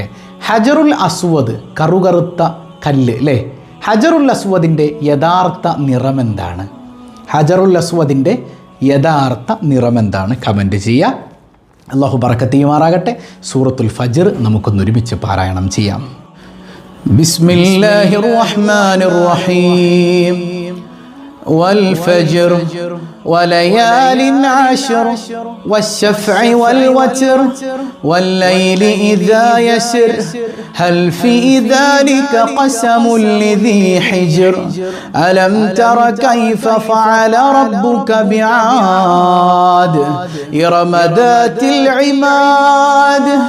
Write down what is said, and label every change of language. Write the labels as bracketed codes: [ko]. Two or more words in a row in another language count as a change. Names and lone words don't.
[ml] ഹജറുൽ അസ്വദ്, കറുകറുത്ത കല്ല് അല്ലേ, ഹജറുൽ അസ്വദിൻ്റെ യഥാർത്ഥ നിറമെന്താണ്? ഹജറുൽ അസ്വദിൻ്റെ യഥാർത്ഥ നിറമെന്താണ്? കമൻറ്റ് ചെയ്യുക. അല്ലാഹു ബറക്കത്ത് ചെയ്യുമാറാകട്ടെ. സൂറത്തുൽ ഫജ്ർ നമുക്കൊന്നൊരുമിച്ച് പാരായണം ചെയ്യാം. [ar] بسم الله الرحمن الرحيم. والفجر وليال عشر والشفع والوتر والليل إذا يسر هل في ذلك قسم لذي حجر ألم تر كيف فعل ربك بعاد إرم ذات العماد